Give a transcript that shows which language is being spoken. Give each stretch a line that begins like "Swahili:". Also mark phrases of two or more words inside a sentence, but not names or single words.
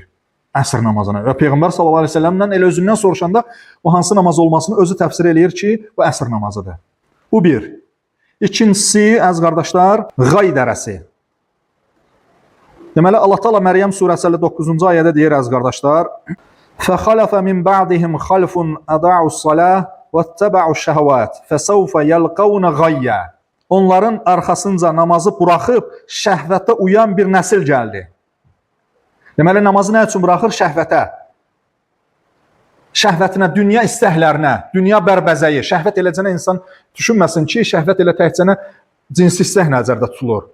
Azerbaijani: Əsr namazına. Və Peyğəmbər
Arabic: صلى الله عليه وسلم
Azerbaijani: elə özündən soruşanda o hansı namaz olmasını özü təfsir eləyir ki, bu əsr namazıdır. Bu bir. İkincisi, əziz qardaşlar, Qay dərəsi. Deməli, Allah Teala Məryəm surəsi 59-cu ayədə deyir, əziz qardaşlar,
Arabic: فَخَلَفَ مِنْ بَعْدِهِمْ خَلْفٌ أَضَاعُوا الصَّلَاةَ وَاتَّبَعُوا الشَّهَوَاتِ فَسَوْفَ يَلْقَوْنَ غَيًّا.
Azerbaijani: Onların arxasınca namazı buraxıb şəhvətə uyan bir nəsil gəldi. Deməli, namazı nə üçün buraxır? Şəhvətə. Şəhvətinə, dünya istəklərinə, dünya bərbəzəyi. Şəhvət eləcənə insan düşünməsin ki, şəhvət elə təhcənə cinsi istək nəzərdə tutulur.